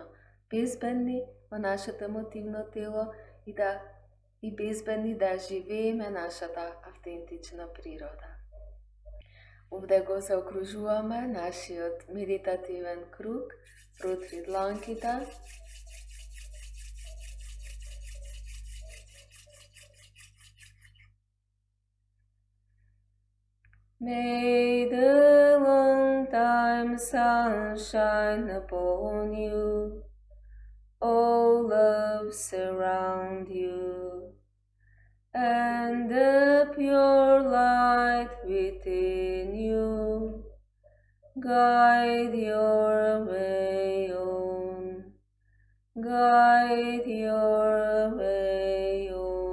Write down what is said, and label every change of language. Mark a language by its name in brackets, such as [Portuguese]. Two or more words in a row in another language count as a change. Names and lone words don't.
[Macedonian] Безбедни во нашето емотивно тело и безбедни да живееме нашата автентична природа. Овде го заокружуваме нашиот медитативен круг, протри дланките. [English] May the long time sun shine upon you, all love surround you, and the pure light within you guide your way on, guide your way on.